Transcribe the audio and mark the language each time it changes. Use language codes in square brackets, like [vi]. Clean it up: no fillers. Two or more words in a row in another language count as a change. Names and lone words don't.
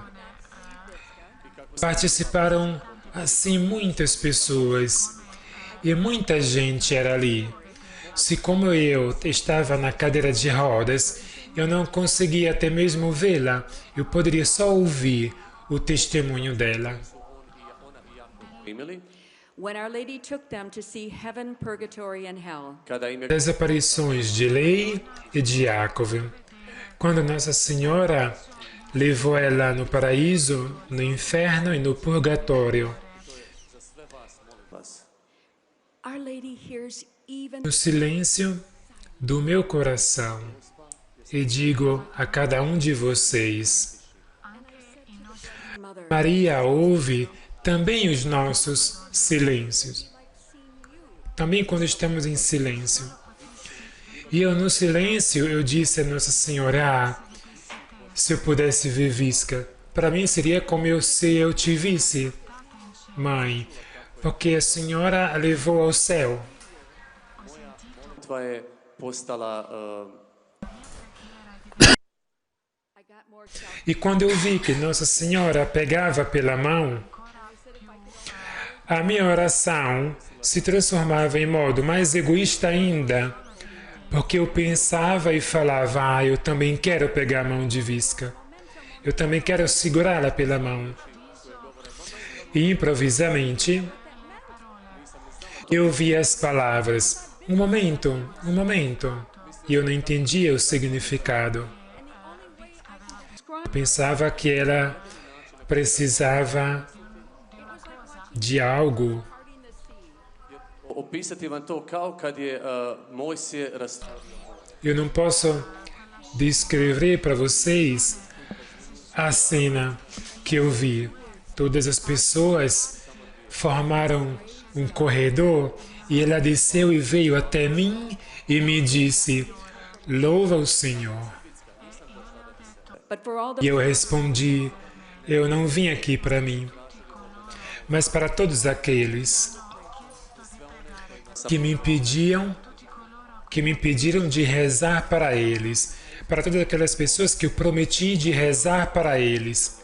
[pt] Participaram, assim, muitas pessoas e muita gente era ali. Se como eu estava na cadeira de rodas, eu não conseguia até mesmo vê-la, eu poderia só ouvir o testemunho dela. Primili, [en] when Our Lady took them to see heaven, purgatory, and hell. [hr] kada im je [pt] Das aparições de Lei e de Yakov, quando Nossa Senhora levou ela no paraíso, no inferno e no purgatório. Vas. [en] Our Lady hears even [pt] No silêncio do meu coração, e digo a cada um de vocês: Mother. Maria ouve também os nossos silêncios, também quando estamos em silêncio. E eu, no silêncio, eu disse a Nossa Senhora: se eu pudesse ver Visca, para mim seria como se eu te visse, Mãe, porque a Senhora a levou ao céu. [hr] Molitva je postala [en] I got more self. [pt] E quando eu vi que Nossa Senhora pegava pela mão, a minha oração se transformava em modo mais egoísta ainda, porque eu pensava e falava: eu também quero pegar a mão de Visca. Eu também quero segurá-la pela mão. E improvisamente, eu vi as palavras: um momento, um momento. E eu não entendia o significado. Eu pensava que ela precisava de algo. [hr] opisati vam to kao kad je Mojsije [pt] Eu não posso descrever para vocês a cena que eu vi. Todas as pessoas formaram um corredor e ela desceu e veio até mim e me disse: louva o Senhor. [en] But for all [pt] E the eu respondi: eu não vim aqui para mim, mas para todos aqueles que me impediram de rezar para eles, para todas aquelas pessoas que eu prometi de rezar para eles.